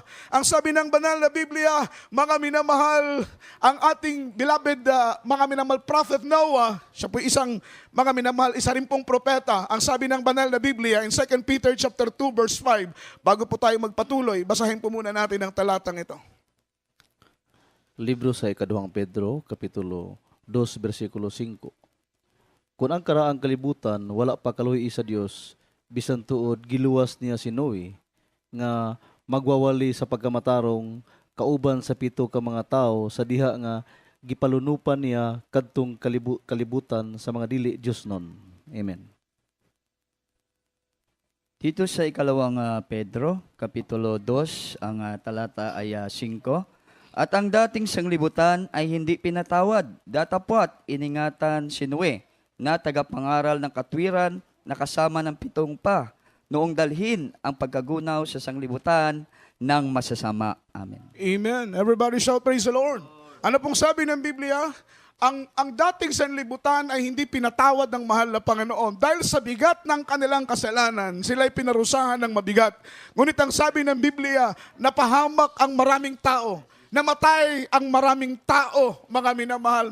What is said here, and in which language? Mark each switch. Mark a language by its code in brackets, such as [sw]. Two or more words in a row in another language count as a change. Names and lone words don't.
[tl] Ang sabi ng banal na Biblia, mga minamahal, ang ating beloved, mga minamahal prophet Noah, siya po isang mga minamahal, isa rin pong propeta. Ang sabi ng banal na Biblia in [en] 2 Peter chapter 2 verse 5, [tl] bago po tayo magpatuloy, basahin po muna natin ang talatang ito. [ceb] Libro sa ikaduhang Pedro, Kapitulo 2, versikulo 5. Kung ang karaang kalibutan, wala pa kaluhi sa Dios, bisan tuod giluwas niya si Noe, nga magwawali sa pagkamatarong, kauban sa pito ka mga tao, sa diha nga gipalunupan niya kadtong kalibutan sa mga dili Dios nun. Amen. [tl] Dito sa ikalawang Pedro, Kapitulo 2, ang talata ay 5. At ang dating sanglibutan ay hindi pinatawad, datapwat iningatan si Noe, na tagapangaral ng katwiran na kasama ng pitong pa, noong dalhin ang pagkagunaw sa sanglibutan ng masasama. Amen. Amen. [en] Everybody shout praise the Lord. [tl] Ano pong sabi ng Biblia? Ang dating sanlibutan ay hindi pinatawad ng mahal na Panginoon. Dahil sa bigat ng kanilang kasalanan, sila'y pinarusahan ng mabigat. Ngunit ang sabi ng Biblia, napahamak ang maraming tao. Namatay ang maraming tao, mga minamahal.